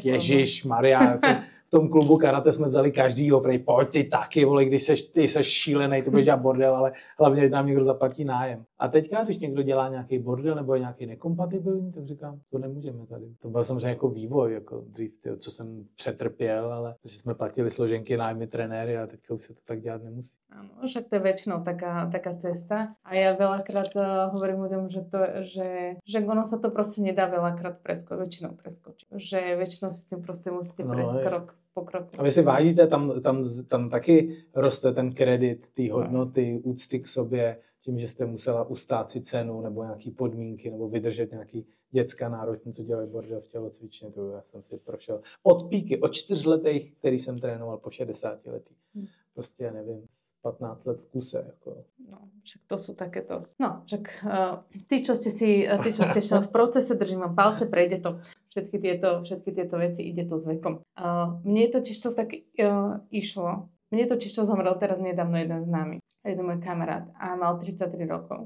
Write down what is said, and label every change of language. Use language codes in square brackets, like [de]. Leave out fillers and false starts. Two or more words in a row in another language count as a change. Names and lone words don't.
[cs] Ježíš Maria, v tom klubu karate jsme vzali každýho, prej, pojď ty taky, vole, když ty seš šílenej, to budeš dělat bordel, ale hlavně nám někdo zaplatí nájem. A teďka, když někdo dělá nějaký bordel nebo je nějaký nekompatibilní, tak říkám, to nemůžeme tady. To byl samozřejmě jako vývoj, jako dřív, co jsem přetrpěl, ale jsme platili složenky, nájmy, trenéry a teďka už se to tak dělat nemusí. [sk] Áno, však to je väčšinou taká cesta. A ja veľakrát hovorím ľuďom, že ono sa to proste nedá veľakrát väčšinou preskočiť. Že väčšinou si tým proste musíte prejsť krok po kroku. [cs] A vy si vážíte, tam taky roste ten kredit, ty hodnoty, úcty k sobě, tím, že jste musela ustát si cenu nebo nějaký podmínky nebo vydržet nějaký dětská náročný, co dělají bordel v tělocvičně, to já jsem si prošel od píky, od 4 letech, který jsem trénoval po 60 letý. Prostě, nevím, 15 let v kuse. Jako. [sk] No, však to sú takéto. No, však tí, čo ste v procese, držím vám palce, prejde to. Všetky tieto veci, ide to s vekom. Mne totiž to tak išlo. Mne totiž to zomrel teraz nedávno jeden známy, jeden môj kamarát a mal 33 rokov.